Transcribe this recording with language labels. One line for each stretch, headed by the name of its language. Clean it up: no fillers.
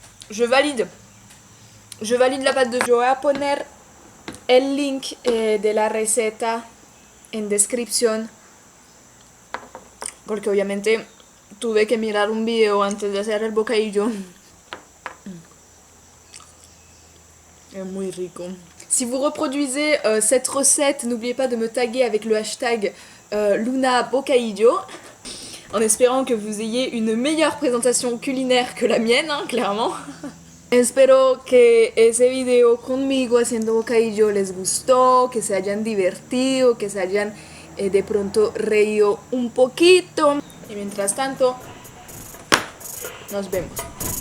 French: Je valide la pâte de...
Spanish: Yo voy a poner el link de la receta en descripción, porque obviamente tuve que mirar un video antes de hacer el bocadillo.
French: C'est
Spanish: muy rico.
French: Si vous reproduisez cette recette, n'oubliez pas de me taguer avec le hashtag Luna Bocadillo, en espérant que vous ayez une meilleure présentation culinaire que la mienne, hein, clairement.
Spanish: Espero que ese video conmigo haciendo bocadillo les gustó, que se hayan divertido, que se hayan de pronto reído un poquito. Y mientras tanto, nos vemos.